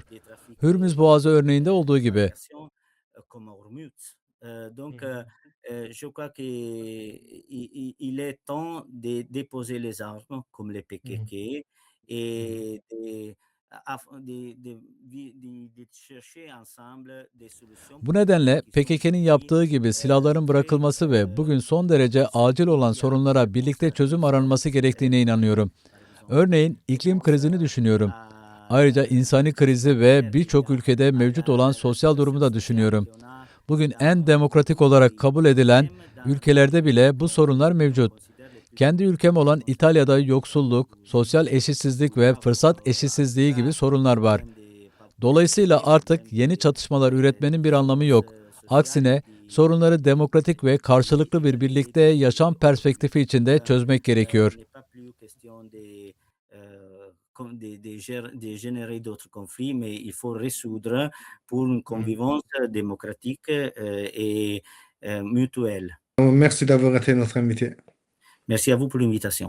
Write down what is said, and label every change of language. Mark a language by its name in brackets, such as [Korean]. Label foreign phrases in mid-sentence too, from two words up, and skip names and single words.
[Turkish] Hürmüz Boğazı örneğinde olduğu gibi. [French] Donc, je crois qu'il est temps de déposer les armes, comme les PKK, et de chercher ensemble des solutions. [Turkish] Bu nedenle PKK'nin yaptığı gibi silahların bırakılması ve bugün son derece acil olan sorunlara birlikte çözüm aranması gerektiğine inanıyorum. Örneğin iklim krizini düşünüyorum. Ayrıca insani krizi ve birçok ülkede mevcut olan sosyal durumu da düşünüyorum. Bugün en demokratik olarak kabul edilen ülkelerde bile bu sorunlar mevcut. Kendi ülkem olan İtalya'da yoksulluk, sosyal eşitsizlik ve fırsat eşitsizliği gibi sorunlar var. Dolayısıyla artık yeni çatışmalar üretmenin bir anlamı yok. Aksine sorunları demokratik ve karşılıklı bir birlikte yaşam perspektifi içinde çözmek gerekiyor. [French] de générer d'autres conflits, mais il faut résoudre pour une convivence démocratique et mutuelle. Merci d'avoir été notre invité. Merci à vous pour l'invitation.